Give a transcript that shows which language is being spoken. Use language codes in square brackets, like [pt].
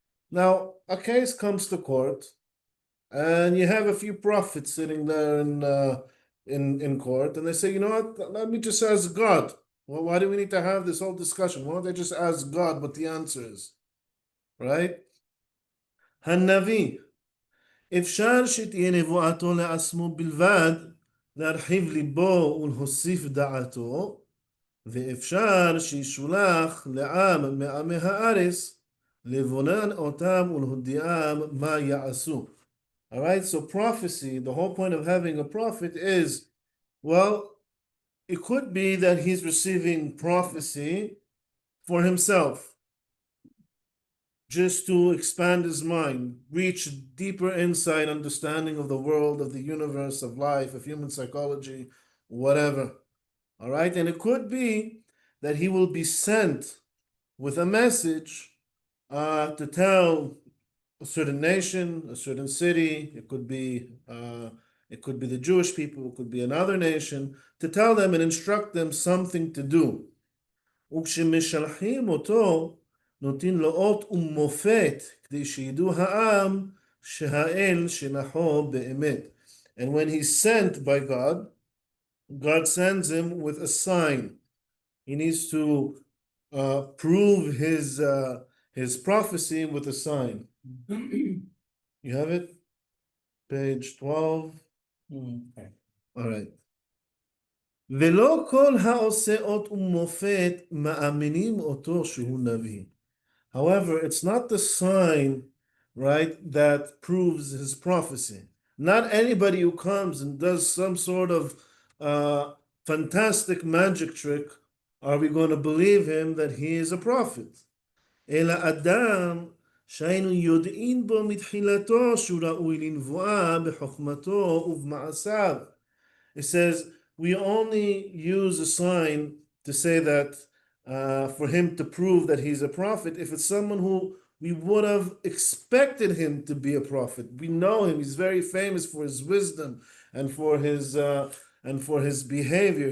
[en] Now, a case comes to court, and you have a few prophets sitting there in court, and they say, you know what? Let me just ask God. Well, why do we need to have this whole discussion? Why don't they just ask God what the answer is, right? [he] הנביא, אפשר שתהיה נבואתו לעצמו בלבד, להרחיב ליבו ולהוסיף דעתו, ואפשר שישולח לעם מעמי הארץ, לבונן אותם ולהודיעם מה יעשו. [en] All right, so prophecy, the whole point of having a prophet is, well, it could be that he's receiving prophecy for himself, just to expand his mind, reach deeper insight, understanding of the world, of the universe, of life, of human psychology, whatever. All right, and it could be that he will be sent with a message to tell a certain nation, a certain city. It could be the Jewish people. It could be another nation, to tell them and instruct them something to do. [he] וכשמשלחים אותו, נותנים לו אות ומופת כדי שידעו העם שהאל שלחו באמת. [en] And when he's sent by God, God sends him with a sign. He needs to prove his prophecy with a sign. You have it? Page 12. Okay. All right. [he] ולא כל העושה אות ומופת מאמינים אותו שהוא נביא. [en] However, it's not the sign, right, that proves his prophecy. Not anybody who comes and does some sort of fantastic magic trick are we going to believe him that he is a prophet. [he] אלא אדם שהיינו יודעים בו מתחילתו שהוא ראוי לנבואה בחוכמתו ובמעשיו. [en] It says, we only use a sign to say that for him to prove that he's a prophet if it's someone who we would have expected him to be a prophet. We know him. He's very famous for his wisdom and for his behavior.